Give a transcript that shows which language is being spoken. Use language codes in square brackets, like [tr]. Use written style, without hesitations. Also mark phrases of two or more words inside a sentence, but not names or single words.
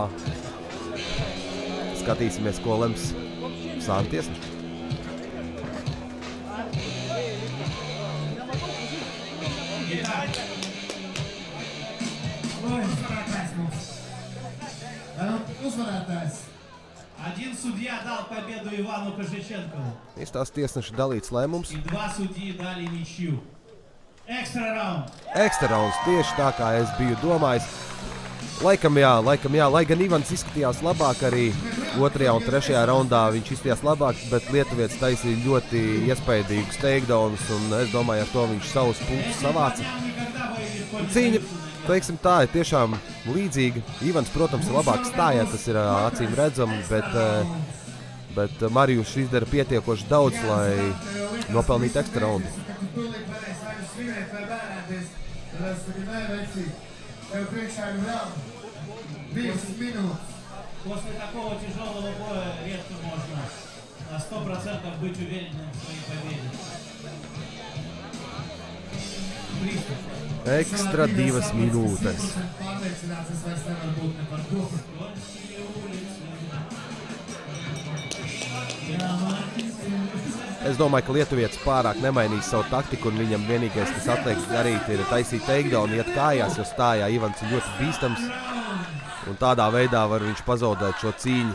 [lv] Skatīsimies, ko lems sānu tiesneši. Uzvarētājs. [ru] Один судья дал победу Ивану Кожиченкову. [lv] Tās tieši dalīts lēmums. [ru] И два судьи дали ничью. Экстра раунд. [lv] Ekstra rauns tieši tā, kā es biju domājis. Laikam jā, lai gan Ivans izskatījās labāk arī 2. un 3. raundā viņš izskatījās labāk, bet lietuvietis taisīja ļoti iespaidīgus takedowns, un es domāju, ar to viņš savus punktus savāca. Cīņa, teiksim tā, ir tiešām līdzīga. Ivans, protams, ir labāk stājā, tas ir acīm redzami, bet Marijus izdara pietiekoši daudz, lai nopelnītu ekstra raundu. [ru] После такого тяжелого боя редко можно на 100% быть уверенным в своей победе. [lv] Ekstra 2 minūtes. Es domāju, ka lietuvietis pārāk nemainīs savu taktiku, un viņam vienīgais, kas atliek darīt, ir taisīt takedown, iet kājās, jo stājā Ivans ir ļoti bīstams, un tādā veidā var viņš pazaudēt šo cīņu.